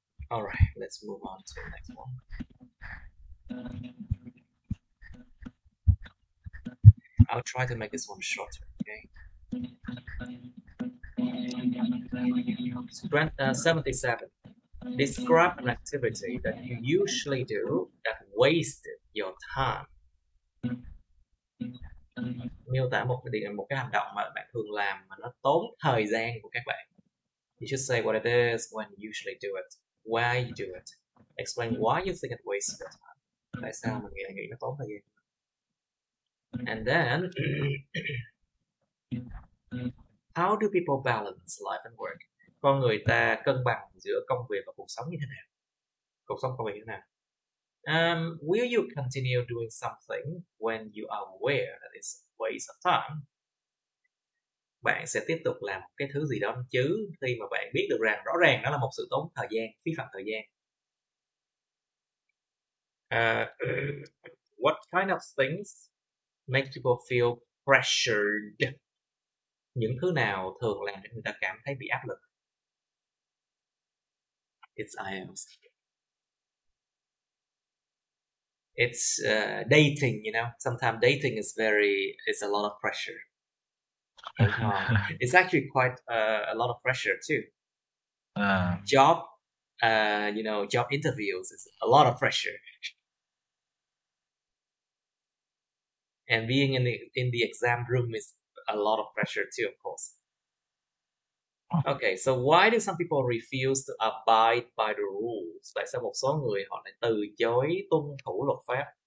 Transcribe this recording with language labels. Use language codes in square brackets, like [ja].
[en] Alright, let's move on to the next one. I'll try to make this one shorter, okay? 77. Describe an activity that you usually do that wasted your time. [vi] Miêu tả một cái hành động mà bạn thường làm mà nó tốn thời gian của các bạn. [en] You should say what it is, when you usually do it, why you do it. Explain why you think it wastes your time. [vi] Tại sao mình nghĩ nó tốn thời gian. [en] And then, how do people balance life and work? [vi] Con người ta cân bằng giữa công việc và cuộc sống như thế nào? Cuộc sống công việc như thế nào? [en] Will you continue doing something when you are aware that it's a waste of time? [vi] Bạn sẽ tiếp tục làm cái thứ gì đó chứ khi mà bạn biết được rằng rõ ràng đó là một sự tốn thời gian, phí phạm thời gian. [en] What kind of things make people feel pressured? [vi] Những thứ nào thường làm cho người ta cảm thấy bị áp lực? [en] It's IELTS. It's dating, you know. Sometimes dating is a lot of pressure. It's actually quite a lot of pressure too. Job interviews is a lot of pressure. And being in the exam room is a lot of pressure too, of course. Okay, so why do some people refuse to abide by the rules? [vi] Tại sao một số người họ lại từ chối tuân thủ luật pháp?